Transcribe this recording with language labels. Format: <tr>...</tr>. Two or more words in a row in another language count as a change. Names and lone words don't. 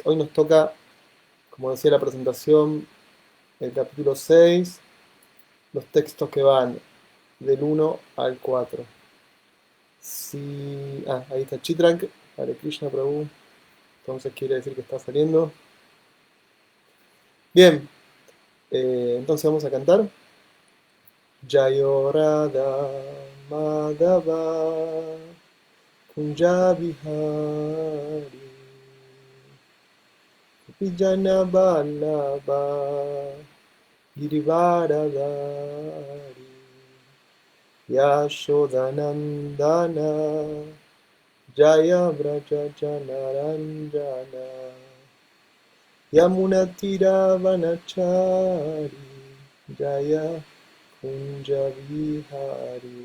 <es>Hoy nos toca, como decía la presentación, el capítulo 6, los textos que van del 1 al 4. Si, ahí está Chitrank,</es> <sa>Hare Krishna Prabhu,</sa> <es>entonces quiere decir que está saliendo. Bien, entonces vamos a cantar.</es> <sa>Jayo Radha Madhava Kunja Vihari Vijana Vallabha Girivaradari Yashodanandana Jaya Vraja Janaranjana Yamunatira Vanachari Jaya Kunja Vihari.</sa>